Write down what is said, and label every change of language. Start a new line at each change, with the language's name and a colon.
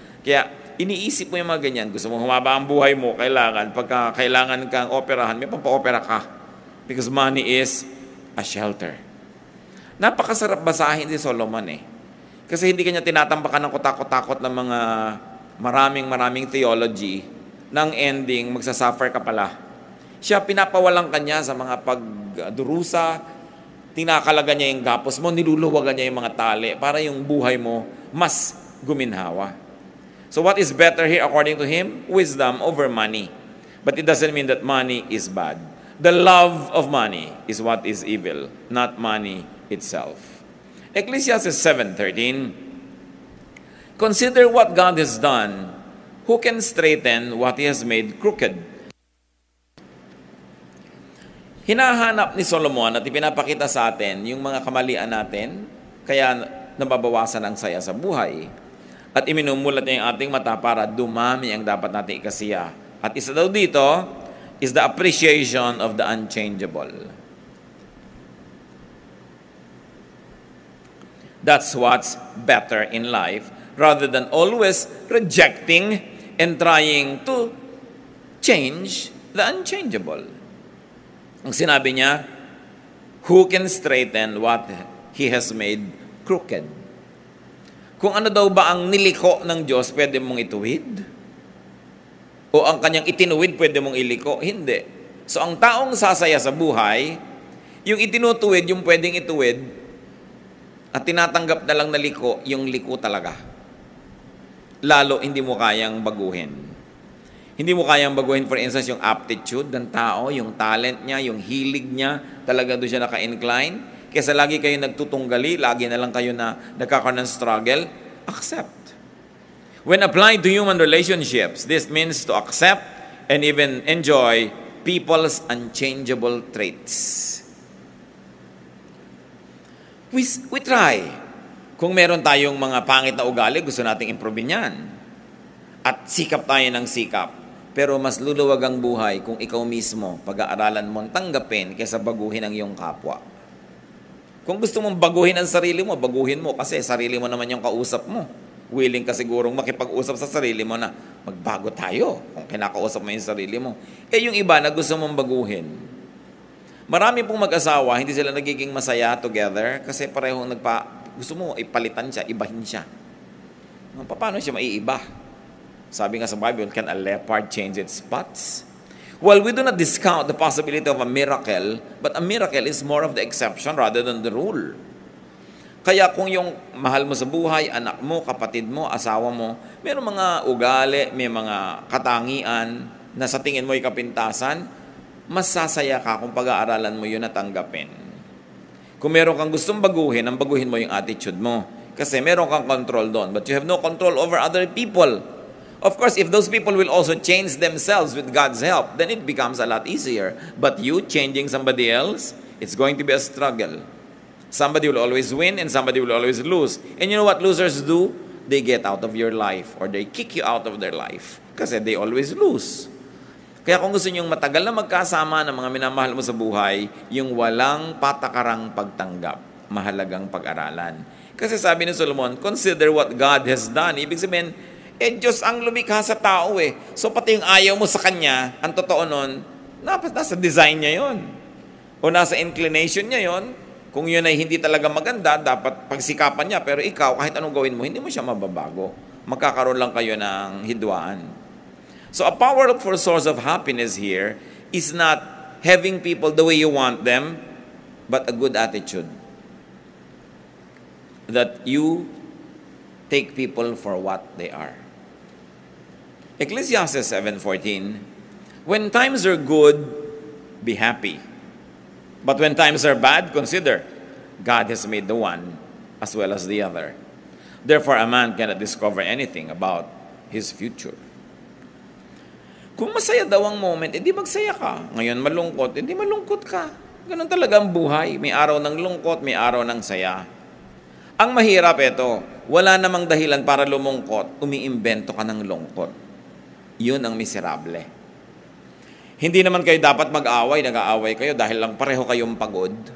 Filipino: Kaya, iniisip mo yung mga ganyan. Gusto mong humaba ang buhay mo, pagka kailangan kang operahan, may pampa-opera ka.
English: Because money is a shelter.
Filipino: Napakasarap basahin si Solomon eh. Kasi hindi kanya tinatampakan ng kutakot-takot ng mga maraming theology ng ending, magsasuffer ka pala. Siya pinapawalang kanya sa mga pagdurusa, tinakalaga niya yung gapos mo, niluluwagan niya yung mga tali para yung buhay mo mas guminhawa.
English: So what is better here according to him? Wisdom over money. But it doesn't mean that money is bad. The love of money is what is evil, not money itself. Ecclesiastes 7:13, consider what God has done. Who can straighten what He has made crooked?
Filipino: Hinahanap ni Solomon at ipinapakita sa atin yung mga kamalian natin, kaya nababawasan ang saya sa buhay. At iminumulat niya yung ating mata para dumami ang dapat natin ikasiya. At isa daw dito
English: is the appreciation of the unchangeable. That's what's better in life rather than always rejecting and trying to change the unchangeable.
Filipino: Ang sinabi niya,
English: who can straighten what He has made crooked?
Filipino: Kung ano daw ba ang niliko ng Diyos, pwede mong ituwid? O ang kanyang itinuwid, pwede mong iliko? Hindi. So ang taong sasaya sa buhay, yung itinutuwid, yung pwedeng ituwid, at tinatanggap na lang na liko, yung liko talaga. Lalo, hindi mo kayang baguhin. Hindi mo kayang baguhin, for instance, yung aptitude ng tao, yung talent niya, yung hilig niya, talaga doon siya naka-incline. Kesa lagi kayo nagtutunggali, lagi na lang kayo na nagkakaroon ng struggle, accept.
English: When applied to human relationships, this means to accept and even enjoy people's unchangeable traits. We try.
Filipino: Kung meron tayong mga pangit na ugali, gusto nating improve yan. At sikap tayo ng sikap. Pero mas luluwag ang buhay kung ikaw mismo pag-aaralan mo tanggapin kaysa baguhin ang iyong kapwa. Kung gusto mong baguhin ang sarili mo, baguhin mo kasi sarili mo naman yung kausap mo. Willing ka sigurong makipag-usap sa sarili mo na magbago tayo kung kinakausap mo yung sarili mo. Yung iba na gusto mong baguhin. Marami pong mag-asawa, hindi sila nagiging masaya together kasi parehong gusto mo ipalitan siya, ibahin siya. Paano siya maiiba? Sabi nga sa
English: Bible, can a leopard change its spots? Well, we do not discount the possibility of a miracle, but a miracle is more of the exception rather than the rule.
Filipino: Kaya kung yung mahal mo sa buhay, anak mo, kapatid mo, asawa mo, mayroong mga ugali, may mga katangian na sa tingin mo ay kapintasan, mas sasaya ka kung pag-aaralan mo yun at tanggapin. Kung meron kang gustong baguhin, ang baguhin mo yung attitude mo. Kasi meron kang control doon,
English: but you have no control over other people. Of course, if those people will also change themselves with God's help, then it becomes a lot easier. But you changing somebody else, it's going to be a struggle. Somebody will always win and somebody will always lose. And you know what losers do? They get out of your life or they kick you out of their life
Filipino: kasi
English: they always lose.
Filipino: Kaya kung gusto nyong matagal na magkasama ng mga minamahal mo sa buhay, yung walang patakarang pagtanggap, mahalagang pag-aralan. Kasi sabi ni Solomon,
English: consider what God has done.
Filipino: Ibig sabihin, Diyos ang lumikha sa tao eh. So pati yung ayaw mo sa Kanya, ang totoo nun, nasa design niya yon o nasa inclination niya yon. Kung yun ay hindi talaga maganda, dapat pagsikapan niya. Pero ikaw, kahit anong gawin mo, hindi mo siya mababago. Magkakaroon lang kayo ng hidwaan.
English: So a powerful source of happiness here is not having people the way you want them, but a good attitude. That you take people for what they are. Ecclesiastes 7:14, when times are good, be happy. But when times are bad, consider, God has made the one as well as the other. Therefore, a man cannot discover anything about his future.
Filipino: Kung masaya daw ang moment, edi magsaya ka. Ngayon malungkot, edi malungkot ka. Ganun talaga ang buhay. May araw ng lungkot, may araw ng saya. Ang mahirap ito, wala namang dahilan para lumungkot, umiimbento ka ng lungkot. Yun ang miserable. Hindi naman kayo dapat mag-away, nag-aaway kayo dahil lang pareho kayong pagod.